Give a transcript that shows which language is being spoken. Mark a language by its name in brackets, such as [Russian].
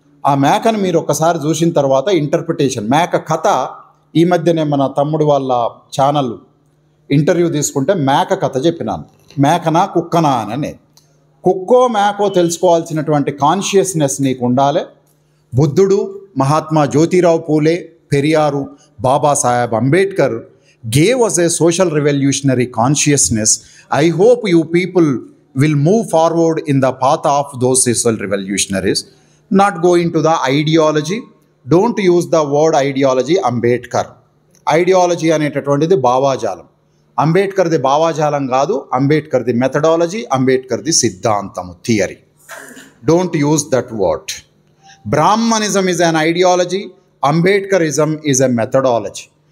[Telugu] ఆ మేకను మీరు ఒక్కసారి చూసిన తర్వాత ఇంటర్ప్రిటేషన్, మేక కథ ఈ మధ్యనే మన తమ్ముడు వాళ్ళ ఛానల్ ఇంటర్వ్యూ తీసుకుంటే మేక కథ చెప్పినాను. మేకనా కుక్కనా అని. కుక్కో మేకో తెలుసుకోవాల్సినటువంటి కాన్షియస్నెస్ నీకు ఉండాలి. [English] బుద్ధుడు, Mahatma Jyotirao Phule, Periyar, Babasaheb Ambedkar gave us a social revolutionary consciousness. I hope you people will move forward in the path of those social revolutionaries, not go into the ideology. Don't use the word ideology. [Telugu] Ambedkar ideology అనేటటువంటిది భావాజాలం. అంబేద్కర్ది భావాజాలం కాదు. అంబేద్కర్ది methodology, అంబేద్కర్ది సిద్ధాంతము, theory. [English] Don't use that word. Brahmanism is an ideology. Ambedkarism is a methodology.